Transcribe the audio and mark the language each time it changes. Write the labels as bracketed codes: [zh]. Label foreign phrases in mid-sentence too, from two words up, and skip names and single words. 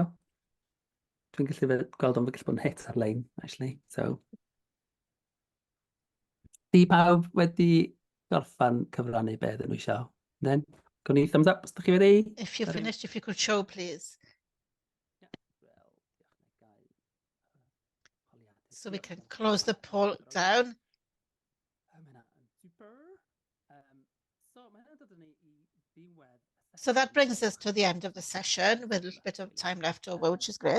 [cy] Dwi'n gallu gweld o'n gallu bod yn hit ar-lein, actually. So, di pawb wedi gorffan cyfrannu be ydyn nhw eisiau. Then, gawn ni [en] thumbs up [cy] os ydych chi wedi. [en] If you're finished, if you could show, please. So we can close the poll down. So that brings us to the end of the session with a little bit of time left over, which is great.